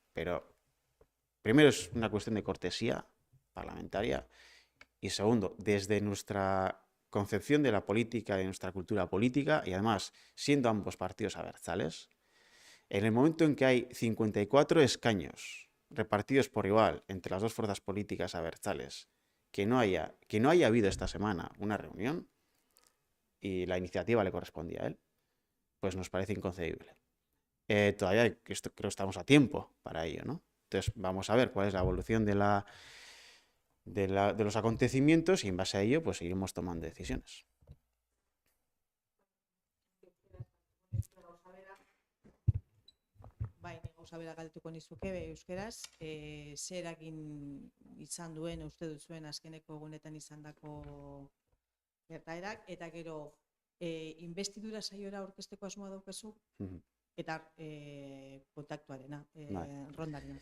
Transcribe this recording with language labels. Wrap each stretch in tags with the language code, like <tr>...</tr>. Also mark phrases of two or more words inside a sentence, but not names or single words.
<es>Pero primero es una cuestión de cortesía parlamentaria y segundo, desde nuestra concepción de la política, de nuestra cultura política y además siendo ambos partidos abertzales, en el momento en que hay 54 escaños repartidos por igual entre las dos fuerzas políticas abertzales, que no haya habido esta semana una reunión y la iniciativa le correspondía a él, pues nos parece inconcebible. Todavía creo que estamos a tiempo para ello, ¿no? Entonces vamos a ver cuál es la evolución de los acontecimientos y en base a ello pues seguiremos tomando decisiones.</es> <eu>Bai, gauza bera galdetuko nizuke euskeraz, zer eragin izan duen uste duzuen azkeneko egunetan izandako gertaerak eta gero investidura saiora aurkezteko asmoa daukazu eta kontaktuarena, rondarena.</eu>